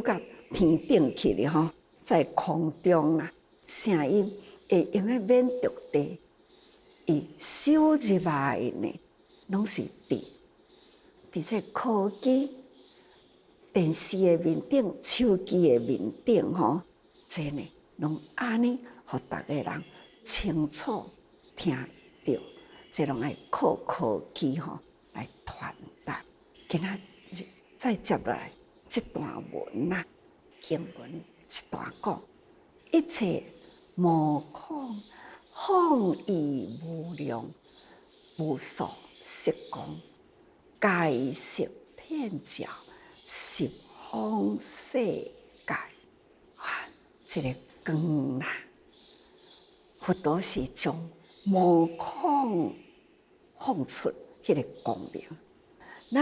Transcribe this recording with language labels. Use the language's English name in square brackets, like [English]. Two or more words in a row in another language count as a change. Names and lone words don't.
[Min Nan Chinese] 到天顶去了吼，在空中啦，声音会用个免着地，伊收入来呢，拢是伫这科技、电视的面顶、手机的面顶吼，这呢，拢安尼，互逐个人清楚听会到。这拢爱靠科技吼来传达。今仔日再接落来这段文啊，经文一段讲，一切无空，空亦无量，无所实光，界色遍照，十方世界。这个光啦，佛陀是将无空放出迄个光明，咱